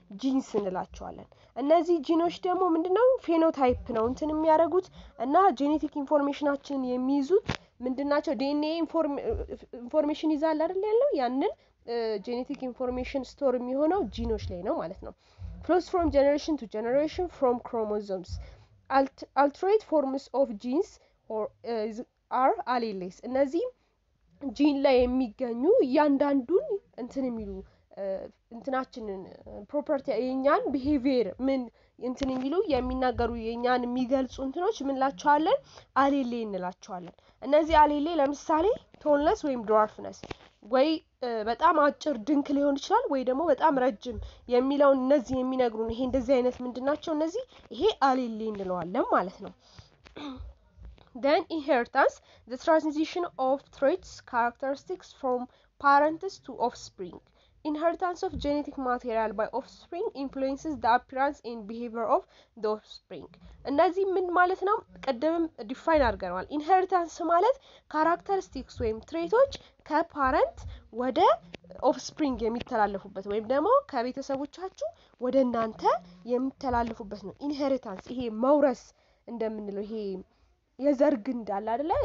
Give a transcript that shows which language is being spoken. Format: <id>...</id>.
<am>ጂንስ እንላቸዋለን። እነዚህ ጂኖች ደግሞ ምንድነው? ፌኖታይፕ ነው እንትን የሚያደርጉት እና ጄኔቲክ ኢንፎርሜሽናችንን የሚይዙት ምንድናቸው? ዲኤንኤ ኢንፎርሜሽን ይዛል አይደል ያለው። ያንን ጄኔቲክ ኢንፎርሜሽን ስቶር የሚሆነው ጂኖች ላይ ነው ማለት ነው። flows from generation to generation from chromosomes.</am> <en>Alterate forms of genes or are alleles.</en> <am>እነዚህ ጂን ላይ የሚገኙ እያንዳንዱን እንትን የሚሉ እንትናችንን ፕሮፐርቲ የኛን ቢሄቪየር ምን እንትን የሚሉ የሚናገሩ የኛን የሚገልጹ እንትኖች ምን ላቸዋለን? አሌሌ እንላቸዋለን። እነዚህ አሌሌ ለምሳሌ ቶልነስ ወይም ድዋርፍነስ ወይ በጣም አጭር ድንክ ሊሆን ይችላል ወይ ደግሞ በጣም ረጅም የሚለውን እነዚህ የሚነግሩን ይሄ እንደዚህ አይነት ምንድናቸው?</am> <en>እነዚህ ይሄ አሌሌ እንለዋለን ማለት ነው። then inheritance, the transmission of traits characteristics from parents to offspring. Inheritance of genetic material by offspring influences the appearance and behavior of the offspring.</en> <am>እነዚህ ምን ማለት ነው? ቀደም ዲፋይን አድርገናል። ኢንሄሪታንስ ማለት ካራክተሪስቲክስ ወይም ትሬቶች ከፓረንት ወደ ኦፍስፕሪንግ የሚተላለፉበት ወይም ደግሞ ከቤተሰቦቻችሁ ወደ እናንተ የሚተላለፉበት ነው ኢንሄሪታንስ። ይሄ መውረስ እንደምንለው ይሄ የዘር ግንድ አለ አይደለ?</am>